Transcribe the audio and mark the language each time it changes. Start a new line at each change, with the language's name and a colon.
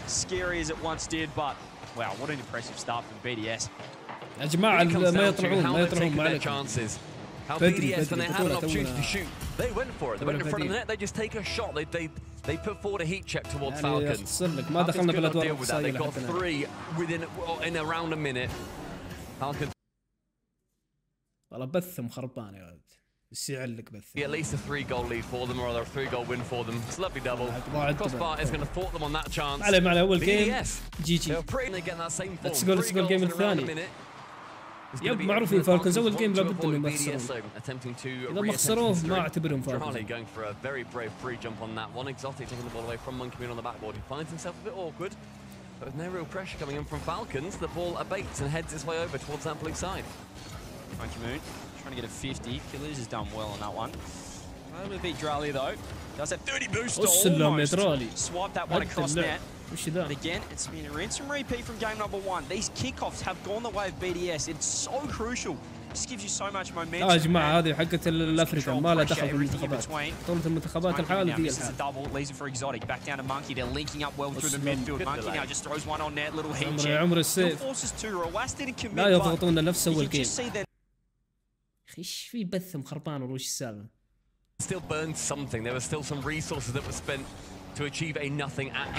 English: Scary as it once did, but wow, what an impressive start from BDS.
Arabic: يا جماعة ما يطلعون ما عليكم.
English: How BDS, when they had an opportunity to shoot, they went for it. They went in front of the net. They just take a shot. They put forward a heat check towards Falcons.
Arabic: ما دخلنا بالأدوار التصعيدية.
English: They got 3 in around a minute. Falcons.
Arabic: والله بثهم خربان يا ولد. يعلق بث.
English: At least a 3-goal lead for them, or rather a 3-goal win for them. It's a lovely double. Crossbar is going to thwart them on that chance.
Arabic: على أول جيم جي.
English: Let's go
Arabic: الجيم الثاني. يب معروفين فالكونز أول جيم لابد إنهم يخسرون. إذا ما خسروه ما أعتبرهم فالكونز.
English: Going for a very brave free jump on that one. Exotic taking the ball away from Monkey Moon on the backboard. He finds himself a bit awkward, but with no real pressure coming in from Falcons, the ball abates and heads its way over towards that blue side. Monkey Moon trying to get a 50. Killers has done well on that one. A little bit Drali though. Does that 30 boost almost swipe that one across net. But again, it's been a rinse and repeat from game number 1. These kickoffs have gone the way of BDS. It's so crucial. Just gives you so much momentum.
Arabic: يا جماعة هذه حقت الأفريقيا ما لها دخل في المنتخبات. بطولة المنتخبات الحالة دي الحالة.
English: Double leaves it for Exotic. Back down to Monkey. They're linking up well through the midfield. Monkey now just throws one on net. Little heat check.
Arabic: عمر السيف. لا يضغطون نفس أول جيم. ايش في بثهم خربان ولا وش السالفة؟
English: Still burned something. There were still some resources that were spent to achieve a nothing action.